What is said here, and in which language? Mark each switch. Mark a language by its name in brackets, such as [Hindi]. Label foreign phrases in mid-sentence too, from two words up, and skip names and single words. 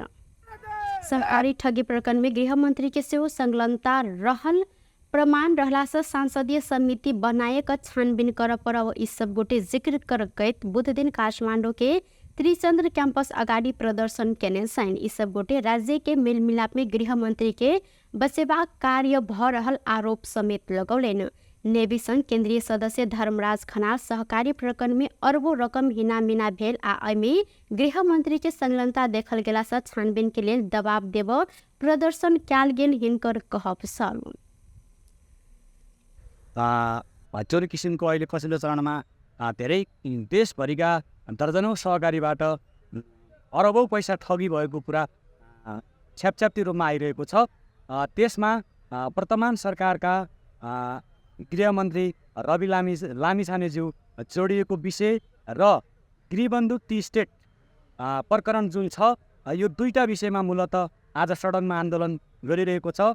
[Maithili] सहकारी ठगी प्रकरण में गृह मंत्री के सेहो संलग्नता रहल प्रमाण रहला से सांसदीय समिति बनाए क छानबीन कर पड़ब ई सब गोटे जिक्र करकैत बुध दिन काठमांडू के त्रिचंद्र कैंपस अगाडि प्रदर्शन केने छन्। ई सब गोटे राज्य के मेल मिलाप में गृह मंत्री के बसेबाक कार्य भ रहल आरोप समेत लगौलनि। नेवी संघ केंद्रीय सदस्य धर्मराज खनाल सहकारी प्रकरण में अरबों रकम हिनामिना भेल आ एमे गृह मंत्री के संलग्नता देखल गेला से छानबीन के लेल दबाव देब प्रदर्शन कयल गेल हिनकर कहब छल। [Nepali] जुन किसिमको अहिले पछिल्लो चरणमा धेरै देशभरिका दर्जनौँ सहकारीबाट अरबौँ पैसा ठगी भएको कुरा छ्यापछ्याप्ती रूपमा आइरहेको छ। त्यसमा वर्तमान सरकारका गृहमन्त्री रवि लामिछानेज्यू जोडिएको विषय र गृहबन्धु टी स्टेट प्रकरण जुन छ, यो दुईटा विषयमा मूलतः आज सडकमा आन्दोलन गरिरहेको छ।